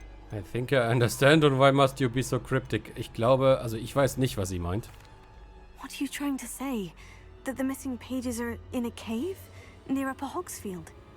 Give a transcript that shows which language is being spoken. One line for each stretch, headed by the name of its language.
English: I think I understand and why must you be so cryptic?
German: Ich glaube, also ich weiß nicht, was sie meint.
English: What are you trying to say? That the missing pages are in a cave near Upper Hogsfield?